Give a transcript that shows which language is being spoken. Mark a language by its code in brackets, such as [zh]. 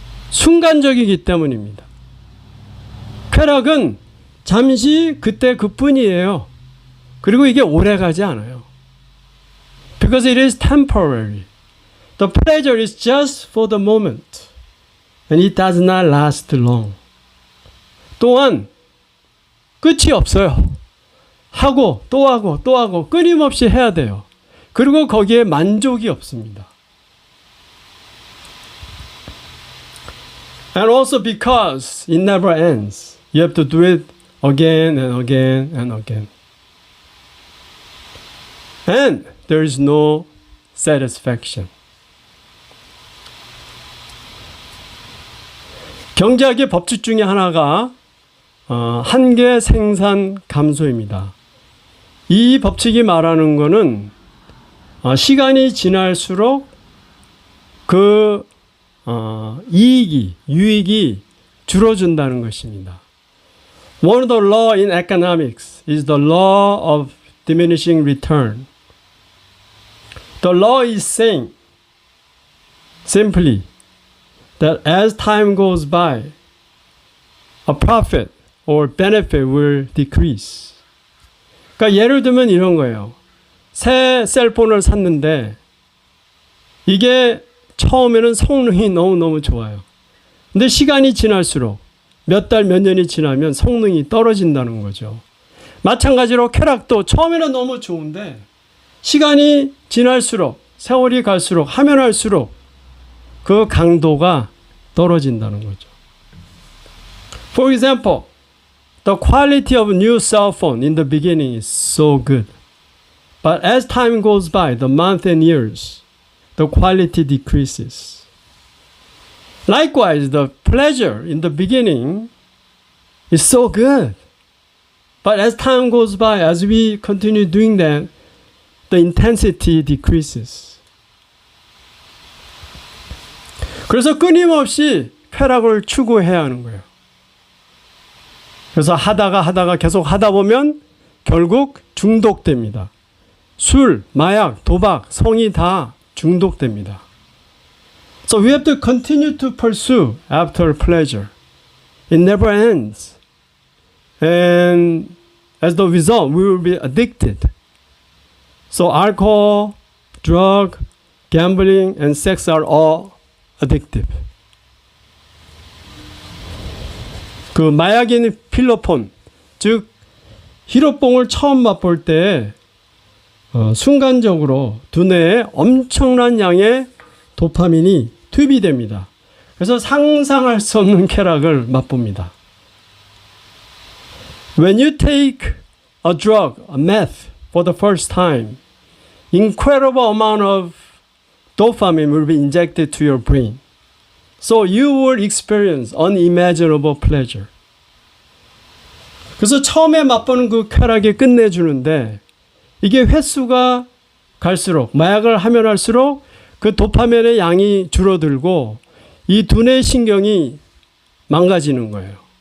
[ko] 순간적이기 때문입니다. 쾌락은 잠시 그때 그뿐이에요. 그리고 이게 오래가지 않아요. [en] Because it is temporary. The pleasure is just for the moment. And it does not last long. [ko] 또한 끝이 없어요. 하고 또 하고 또 하고 끊임없이 해야 돼요. 그리고 거기에 만족이 없습니다. [en] And also because it never ends. You have to do it again and again and again. And there is no satisfaction. [ko] 경제학의 법칙 중에 하나가 한계 생산 감소입니다. 이 법칙이 말하는 것은 시간이 지날수록 그 유익이 줄어든다는 것입니다. [en] One of the law in economics is the law of diminishing return. The law is saying simply that as time goes by, a profit or benefit will decrease. [ko] 그러니까 예를 들면 이런 거예요. 새 셀폰을 샀는데 이게 처음에는 성능이 너무너무 좋아요. 근데 시간이 지날수록 몇 달, 몇 년이 지나면 성능이 떨어진다는 거죠. 마찬가지로 쾌락도 처음에는 너무 좋은데 시간이 지날수록, 세월이 갈수록, 하면 할수록 그 강도가 떨어진다는 거죠. [en] For example, the quality of new cell phone in the beginning is so good. But as time goes by, the months and years, the quality decreases. Likewise, the pleasure in the beginning is so good. But as time goes by, as we continue doing that, the intensity decreases. [ko] 그래서 끊임없이 쾌락을 추구해야 하는 거예요. 그래서 하다가 계속 하다 보면 결국 중독됩니다. 술, 마약, 도박, 성이 다 중독됩니다. [en] So we have to continue to pursue after pleasure. It never ends. And as the result, we will be addicted. So alcohol, drug, gambling, and sex are all addictive. [ko] 그 마약인 필로폰, 즉 히로뽕을 처음 맛볼 때 순간적으로 두뇌에 엄청난 양의 도파민이 투입이 됩니다. 그래서 상상할 수 없는 쾌락을 맛봅니다. [en] When you take a drug, a meth, for the first time, incredible amount of dopamine will be injected to your brain. So you will experience unimaginable pleasure. [ko] 그래서 처음에 맛보는 그 쾌락이 끝내주는데 이게 횟수가 갈수록 마약을 하면 할수록 그 도파민의 양이 줄어들고 이 두뇌 신경이 망가지는 거예요.